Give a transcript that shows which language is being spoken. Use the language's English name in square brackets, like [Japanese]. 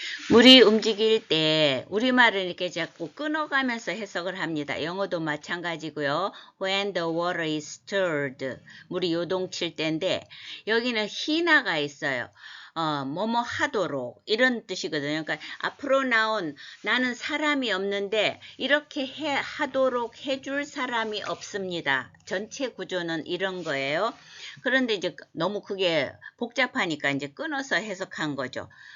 [Korean] 물이 움직일 때 우리말은 이렇게 자꾸 끊어가면서 해석을 합니다. 영어도 마찬가지고요. [English] When the water is stirred. [Korean] 물이 요동칠 때인데 여기는 히나가 있어요. 뭐뭐 하도록 이런 뜻이거든요. 그러니까 앞으로 나온 나는 사람이 없는데 이렇게 하도록 해줄 사람이 없습니다. 전체 구조는 이런 거예요. 그런데 이제 너무 그게 복잡하니까 이제 끊어서 해석한 거죠.